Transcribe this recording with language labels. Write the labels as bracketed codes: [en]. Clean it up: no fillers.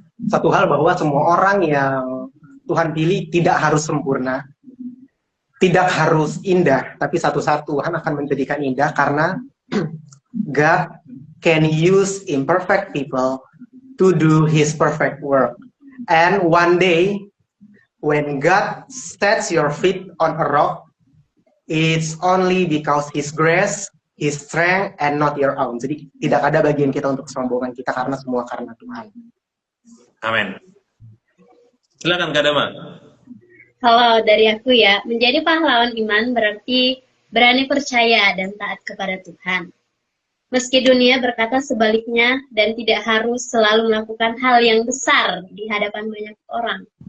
[id] Satu hal bahwa semua orang yang Tuhan pilih tidak harus sempurna, tidak harus indah, tapi satu-satu Tuhan akan menjadikan indah karena [en] God can use imperfect people to do His perfect work. And one day, when God sets your feet on a rock, it's only because His grace, His strength, and not your own. [id] Jadi tidak ada bagian kita untuk kesombongan kita, karena semua karena Tuhan. Amin. Silakan Kak Dama. Kalau dari aku ya, menjadi pahlawan iman berarti berani percaya dan taat kepada Tuhan. Meski dunia berkata sebaliknya dan tidak harus selalu melakukan hal yang besar di hadapan banyak orang.